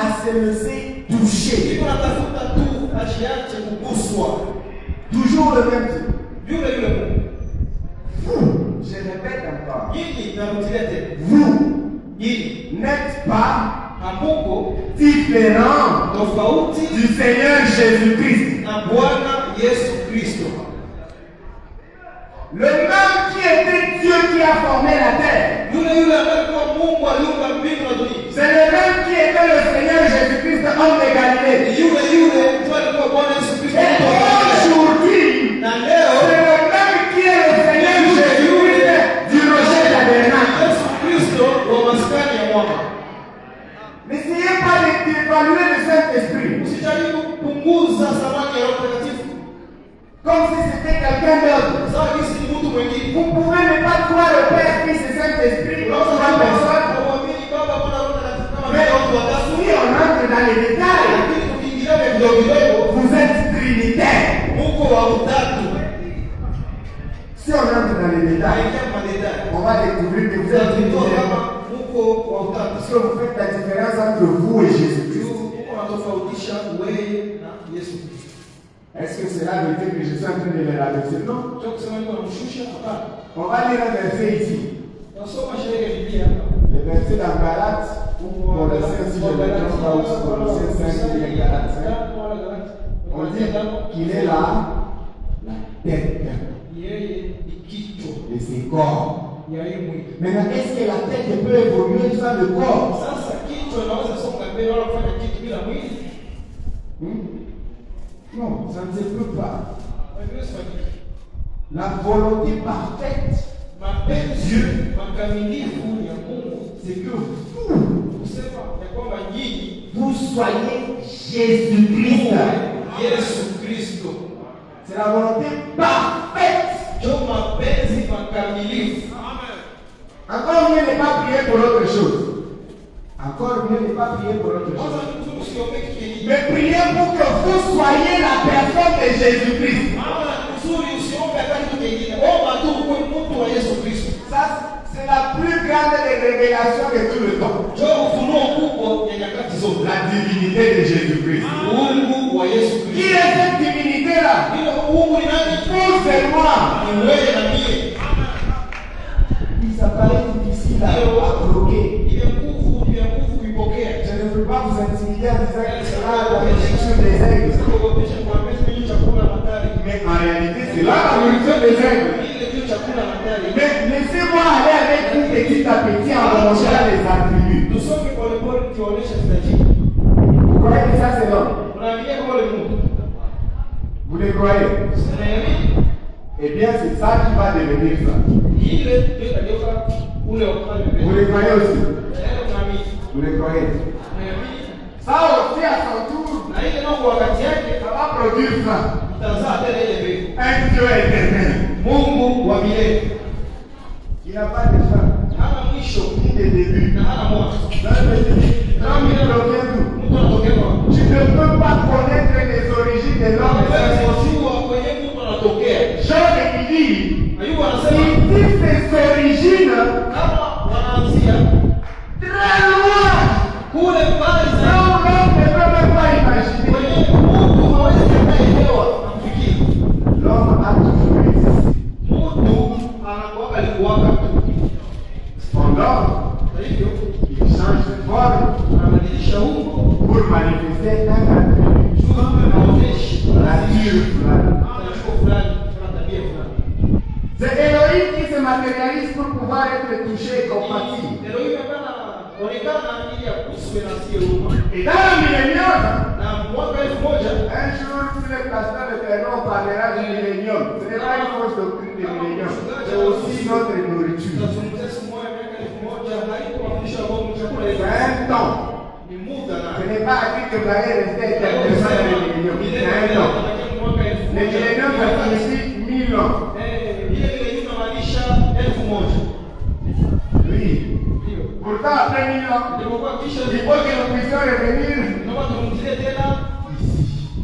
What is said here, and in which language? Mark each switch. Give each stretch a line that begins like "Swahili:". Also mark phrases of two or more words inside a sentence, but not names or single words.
French: se laisser toucher.
Swahili: Iko natafuta tu ajiache kuguswa.
French: Toujours le même type.
Swahili: Yule Mungu.
French: Vous, je répète encore,
Swahili: Nyinyi narudia tena.
French: vous
Swahili: Nyinyi
French: n'êtes pas
Swahili: hamuko
French: différent
Swahili: tofauti
French: du Seigneur Jésus-Christ.
Swahili: na Bwana Yesu Kristo.
French: Le même qui était Dieu qui a formé la terre.
Swahili: Yule ambaye kwa Mungu aliumba mbingu na dunia.
French: C'est le même qui était le Seigneur Jésus-Christ, homme de Galilée.
Swahili: Yule ndio alikuwa Bwana Yesu Kristo.
French: Et aujourd'hui,
Swahili: Na leo
French: c'est le même qui est le Seigneur Jésus-Christ du rocher tabernacle.
Swahili: Yesu Kristo wa maskani ya mwamba.
French: N'essayez pas d'évaluer le Saint-Esprit
Swahili: Usijaribu kupunguza thamani ya Roho Mtakatifu.
French: comme si c'était quelqu'un d'autre.
Swahili: Sawa jinsi ni mtu mwingine.
French: Vous pouvez ne pas croire au Père, Fils et Saint-Esprit comme trois personnes.
Swahili: Hauamini Baba, Mwana na Roho Mtakatifu kama
French: Mais
Swahili: vile watu watatu.
French: si on entre dans les détails,
Swahili: Lakini tukiingilia vidogo vidogo,
French: vous êtes trinitaire.
Swahili: Mungu wa utatu.
French: Si on entre dans les détails,
Swahili: Haingia madedani.
French: on va découvrir que vous êtes
Swahili: Tutagundua
French: trinitaire.
Swahili: kama Mungu wa utatu.
French: Parce que vous faites la différence entre vous et Jésus-Christ.
Swahili: Mungu anatofautisha wewe na Yesu Kristo.
French: Est-ce que c'est la vérité que je suis en train de les rabaisser? Non.
Swahili: Sio kusema niko namshusha, hapana.
French: On va lire un verset ici.
Swahili: Nasoma sheria ya Biblia hapa.
French: Le verset dans Galates, ou Colossiens, si je ne me trompe pas, ou Colossiens 5, il est Galates 5. On dit qu'il est là, la tête.
Swahili: Yeye ni kichwa
French: Et c'est corps.
Swahili: ya hii mwili.
French: Maintenant, est-ce que la tête peut évoluer sans le corps?
Swahili: Sasa kichwa inaweza songa mbele wala kufanya kitu bila mwili?
French: Non, ça ne se peut pas.
Swahili: Haiwezi fanyika.
French: La volonté parfaite,
Swahili: Mapenzi makamilifu ya Mungu
French: c'est que vous,
Swahili: kusema ya kwamba nyinyi
French: vous soyez Jésus-Christ.
Swahili: Yesu Kristo.
French: C'est la volonté parfaite.
Swahili: Ndio mapenzi makamilifu.
French: Encore mieux ne pas prier pour autre chose. Encore mieux ne pas prier pour autre
Swahili: Kwanza
French: chose.
Swahili: ni mtu usiombe kitu kingine.
French: Mais priez pour que vous soyez la personne de Jésus-Christ.
Swahili: Maana ni mzuri usiombe hata kitu kingine. Omba tu uwe mtu wa Yesu Kristo.
French: Ça, c'est la plus grande des révélations de tout le temps.
Swahili: Ndio ufunuo kubwa ya nyakati zote.
French: La divinité de Jésus-Christ.
Swahili: Mungu wa Yesu
French: Qui
Swahili: Kristo.
French: est cette divinité-là?
Swahili: Ile Mungu ni nani?
French: Vous et moi.
Swahili: Ni wewe na mie.
French: Il s'apparaît difficile à bloquer.
Swahili: Ile nguvu kuipokea.
French: Je ne veux pas vous intimider en disant que c'est là la nourriture des aigles.
Swahili: Sikuogopesha kuambia mimi chakula hatari.
French: Mais en réalité, c'est là la nourriture des aigles.
Swahili: Ile ndio chakula hatari.
French: Mais laissez-moi aller avec vous petit à petit en remontant les attributs.
Swahili: Tusome polepole tuoneshe strategy.
French: Vous croyez que ça c'est l'homme?
Swahili: Unaamini kama ni Mungu?
French: Vous le croyez?
Swahili: Unaamini?
French: Eh bien, c'est ça qui va devenir ça.
Swahili: Ile ndio itageuka ule wakati mbele.
French: Vous le croyez aussi?
Swahili: Unaamini?
French: Vous le croyez?
Swahili: Unaamini?
French: Ça aussi, à son tour,
Swahili: Na ile ndio wakati yake
French: ça va produire ça.
Swahili: utazaa tena ile mbegu.
French: Un Dieu éternel.
Swahili: Mungu wa milele.
French: Il n'a pas de fin,
Swahili: Hana mwisho
French: ni de début.
Swahili: na hana mwanzo.
French: L'homme, il revient d'où?
Swahili: Mtu anatokea wapi?
French: Tu ne peux pas connaître les origines de l'homme.
Swahili: Hawezi kujua kwenye mtu anatokea.
French: Jean qui dit,
Swahili: Ayubu anasema
French: il dit ses origines
Swahili: kama wanaanzia
French: très loin.
Swahili: kule mbali
French: Là
Swahili: sana.
French: où l'homme ne peut même pas imaginer.
Swahili: Kwenye Mungu hawezi kuelewa amfikiri.
French: L'homme a toujours existé.
Swahili: Mtu anakuwa alikuwaka tu.
French: Cependant,
Swahili: Kwa hivyo
French: il change de forme
Swahili: anabadilisha umbo
French: pour manifester un attribut,
Swahili: juu anaonesha nature fulani. anachukua fulani na tabia fulani.
French: C'est Elohim qui se matérialise pour pouvoir être touché et compati.
Swahili: Leo hii onekana ili ya kuswe na sio huruma.
French: Et dans le millénium,
Swahili: Na mwaka 1000
French: un jour, si le pasteur de Ternon parlera du millénium, ce n'est pas une fausse doctrine du millénium, c'est aussi notre nourriture.
Swahili: tutazungumzia siku moja miaka 1000 haiko mafundisho ya Mungu chakula
French: C'est
Swahili: ile.
French: un temps.
Swahili: Ni muda na
French: Ce n'est pas dit que vous allez rester éternellement dans le millénium. C'est un temps. Le millénium, ça signifie 1000 ans. Oui. Pourtant, après 1000 ans, il faut que nous puissions revenir ici.